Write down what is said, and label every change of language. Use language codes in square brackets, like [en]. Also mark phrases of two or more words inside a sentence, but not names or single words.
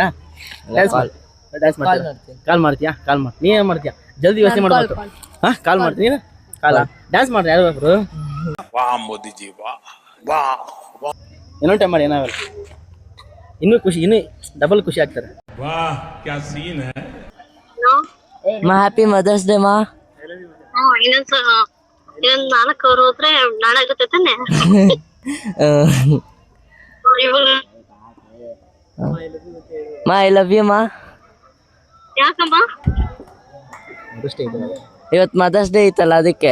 [kn] ಡ್ಯಾನ್ಸ್ ಮಾಡ್ತೀಯಾ? ಕಾಲ್ ಮಾಡ್ತೀಯಾ? ಕಾಲ್ ಮಾಡಿ. ನೀ ಏನು ಮಾಡ್ತೀಯಾ? ಜಲ್ದಿ ಯೋಚನೆ ಮಾಡಬೇಕು. ಕಾಲ್ ಮಾಡ್ತೀನಿ, ನೀನು ಕಾಲ ಡ್ಯಾನ್ಸ್ ಮಾಡ್ರಿ ಯಾರು. ವಾ ಮೋದಿಜಿ ವಾ ವಾ. ಇನ್ನೊಂದು ಟೈಮ್ ಮಾಡಿ, ಏನಾಗಲ್ಲ. ಇನ್ನೂ ಖುಷಿ, ಇನ್ನೂ ಡಬಲ್ ಖುಷಿ ಆಗ್ತಾರೆ. [en] माँ happy mothers day माँ. [kn] ಇನ್ನೊಂದ್ 4 ಅವ್ರು ಹೋದ್ರೆ ನಾಳೆ ಆಗುತ್ತೆ ತಾನೆ. ಇವಾಗ [en] ಮಾ I love you ಮಾ. [kn] ಯಾಕಮ್ಮ? ಇವತ್ತು [en] mothers day [kn] ಐತಲ್ಲ ಅದಕ್ಕೆ.